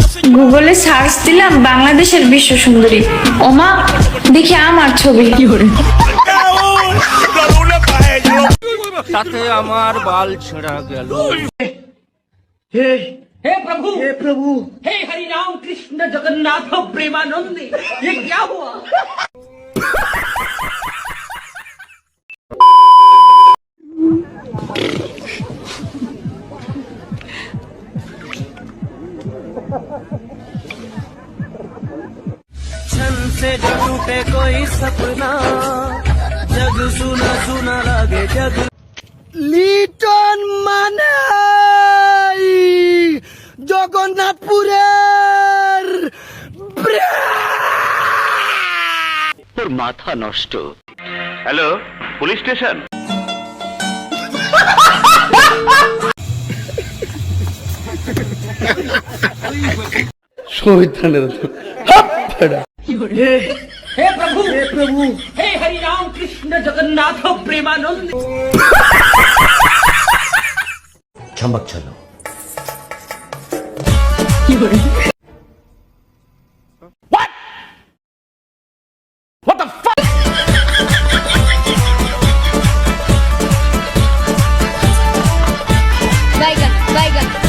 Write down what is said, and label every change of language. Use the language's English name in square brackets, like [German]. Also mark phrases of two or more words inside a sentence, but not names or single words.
[Bangla] গুগলে সার্চ দিলাম বাংলাদেশের বিশ্ব সুন্দরী, ওমা দেখি আমার ছবি। তাতে আমার বাল ছেঁড়া গেল। [Hindi] हे प्रभु हे हरि राम कृष्ण जगन्नाथ प्रेमानंद, ये क्या हुआ? छन से जो टूटे कोई सपना, जग सुना सुना लगे जग। [Bangla] লিটন মানে জগন্নাথপুরের তোর মাথা নষ্ট। হ্যালো, পুলিশ স্টেশন। [Hindi] हे प्रभु हे हरि राम कृष्ण जगन्नाथ प्रेमानंद। चमक चलो। बैगन बैगन।